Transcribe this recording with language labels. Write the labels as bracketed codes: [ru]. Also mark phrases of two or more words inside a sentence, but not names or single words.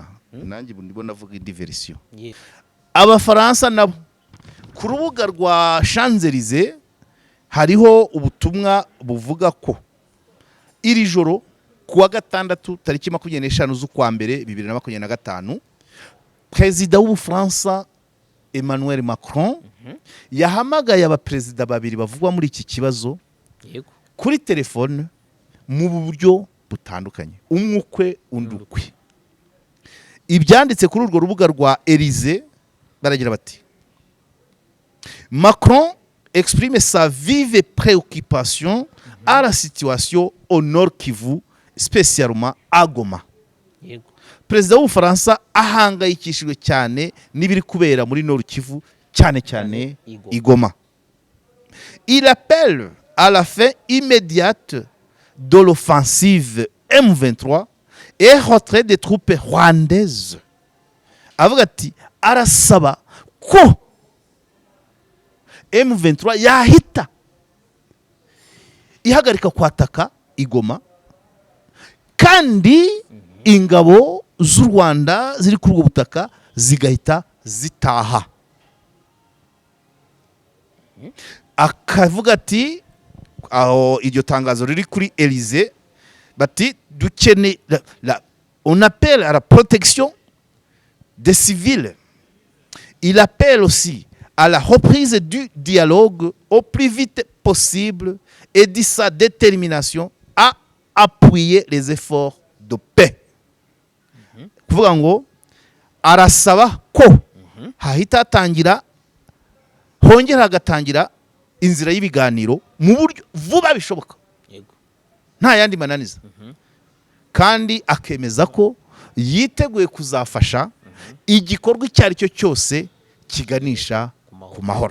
[rw] Nanjye ndibona avuga indi version. Abafaransa nabo ku rubuga rwa Champs-Élysées hariho ubutumwa buvuga ko iri joro kuwa gatandatu tariki 25 z'ukwa mbere 2025 Perezida w'Ubufaransa Emmanuel Macron yahamagaye abaperezida babiri bavugwa muri iki kibazo kuri telefone mu buryo butandukanye, umwukwe undukwe. Ibyanditse kuri urwo rubuga rwa Élysée baragira bati: [fr] Macron exprime sa vive préoccupation à la situation au Nord Kivu, spécialement à Goma. [rw] Perezida w'Ubufaransa ahangayikishijwe cyane n'ibiri kubera muri Nord Kivu, cyane cyane i Goma. [fr] Il appelle à la fin immédiate de l'offensive M23 et retrait des troupes rwandaises. [rw] Avuga ati arasaba ko M23 yahita ihagarika kwataka i Goma kandi ingabo z'u Rwanda ziri kuri ubwo butaka zigahita zitaha. Akavuga ati aho iryo tangazo riri kuri Élysée bati dukeneye [fr] on appelle à la protection des civils. Il appelle aussi à la reprise du dialogue au plus vite possible et dit sa détermination à appuyer les efforts de paix. [rw] Kuvuga ngo arasaba ko hahita hatangira hongera hagatangira inzira y'ibiganiro mu buryo vuba bishoboka, nta yandi mananiza. Kandi akemeza ko yiteguye kuzafasha igikorwa icyo ari cyo cyose kiganisha ku mahoro.